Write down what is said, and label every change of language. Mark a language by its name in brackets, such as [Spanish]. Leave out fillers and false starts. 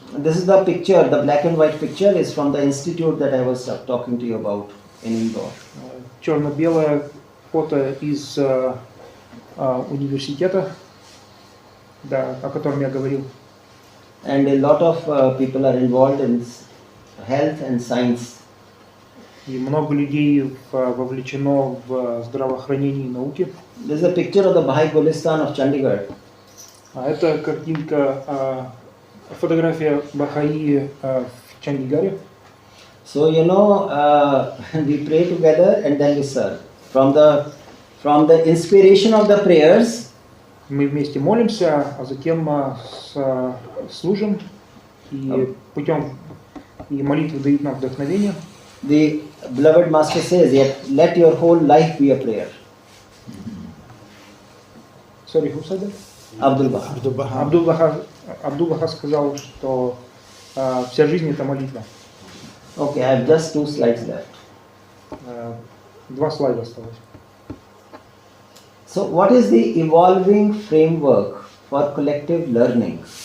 [English] This is the picture, the black and white picture is from the institute that I was talking to you about in Indore. [Russian] Черно-белое фото из университета, да, о котором я говорил. [English] And a lot of people are involved in health and science. [Russian] И много людей вовлечено в здравоохранение и науке. [English] This is a picture of the Baha'i Gulistan of Chandigarh. [Russian] А это картинка, фотография Бахаи в Чандигаре. [English] So you know, we pray together and then we serve. From the inspiration of the prayers, [Russian] мы вместе молимся, а затем служим, и путем и молитвы дают нам вдохновение. [English] The beloved Master says, let your whole life be a prayer. Sorry, who said that? [Russian] Абдул Баха. Абдул Баха сказал, что вся жизнь это молитва. [English] Okay, I have just 2 slides left. [Russian] 2 слайда осталось. [English] So, what is the evolving framework for collective learning?